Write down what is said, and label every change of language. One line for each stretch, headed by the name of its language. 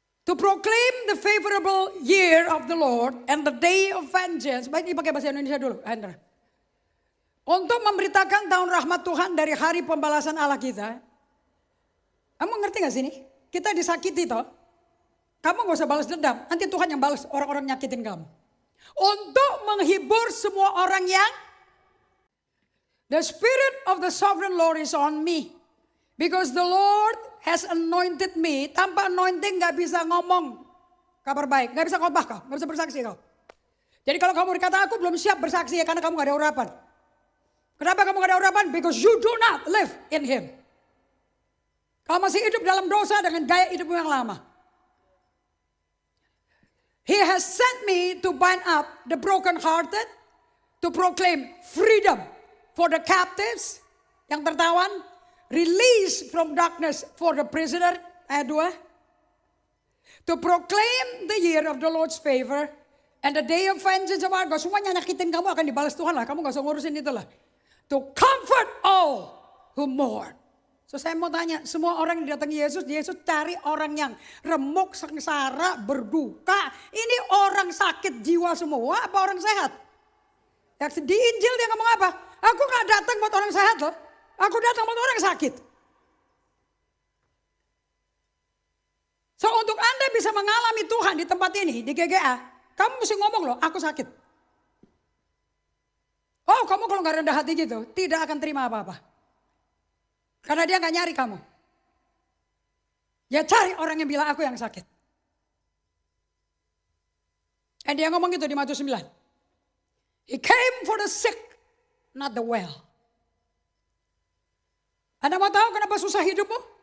English: To proclaim the favorable year of the Lord and the day of vengeance.
Indonesian: Baik, ini pakai bahasa Indonesia dulu, Hendra. Untuk memberitakan tahun rahmat Tuhan dari hari pembalasan Allah kita. Kamu ngerti gak sih ini? Kita disakiti toh. Kamu gak usah balas dendam. Nanti Tuhan yang balas orang-orang nyakitin kamu. Untuk menghibur semua orang yang.
English: The Spirit of the Sovereign Lord is on me. Because the Lord has anointed me.
Indonesian: Tanpa anointing gak bisa ngomong kabar baik. Gak bisa khotbah kau. Gak bisa bersaksi kau. Jadi kalau kamu berkata aku belum siap bersaksi ya karena kamu gak ada urapan. Kenapa kamu gak ada urapan?
English: Because you do not live in Him.
Indonesian: Kau masih hidup dalam dosa dengan gaya hidupmu yang lama.
English: He has sent me to bind up the brokenhearted. To proclaim freedom for the captives.
Indonesian: Yang tertawan.
English: Release from darkness for the prisoner.
Indonesian: Ayat 2.
English: To proclaim the year of the Lord's favor. And the day of vengeance of our God.
Indonesian: Semuanya nyakitin kamu akan dibalas Tuhan lah. Kamu gak usah ngurusin itu lah.
English: To comfort all who mourn.
Indonesian: So saya mau tanya, semua orang yang didatangi Yesus, Yesus cari orang yang remuk, sengsara, berduka. Ini orang sakit jiwa semua apa orang sehat? Di Injil dia ngomong apa? Aku gak datang buat orang sehat loh. Aku datang buat orang sakit. So untuk Anda bisa mengalami Tuhan di tempat ini, di GGA, kamu mesti ngomong loh, aku sakit. Oh kamu kalau gak rendah hati gitu, tidak akan terima apa-apa. Karena dia gak nyari kamu. Dia cari orang yang bilang aku yang sakit. Dan dia ngomong gitu di Matius 9.
English: He came for the sick, not the well.
Indonesian: Anda mau tahu kenapa susah hidupmu?